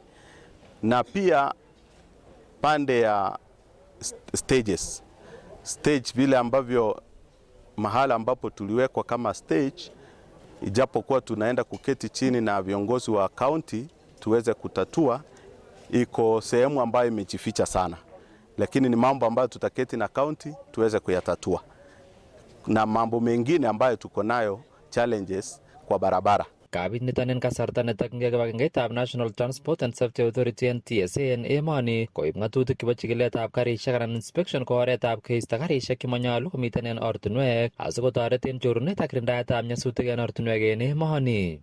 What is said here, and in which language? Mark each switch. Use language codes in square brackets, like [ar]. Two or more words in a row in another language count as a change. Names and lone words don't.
[sw] Na pia pande ya stage vile ambavyo mahala ambapo tuliwekwa kama stage, ijapokuwa tunaenda kuketi chini na viongozi wa county tuweze kutatua, iko sehemu ambayo imejificha sana, lakini ni mambo ambayo tutaketi na county tuweze kuyatatua, na mambo mengine ambayo tuko nayo challenges kwa barabara. [kln] Kabit niton en kasarta netokyingei kibagengeitab National Transport and Safety Authority NTSA en emoni koib ng'atutik chebo chikiletab karisiek anan inspection ko oretab keisto karisiek chemonyolu komiten en ortinwek asikotoret en chorunet ak kirindaetab nyasutik en ortinwek en emoni.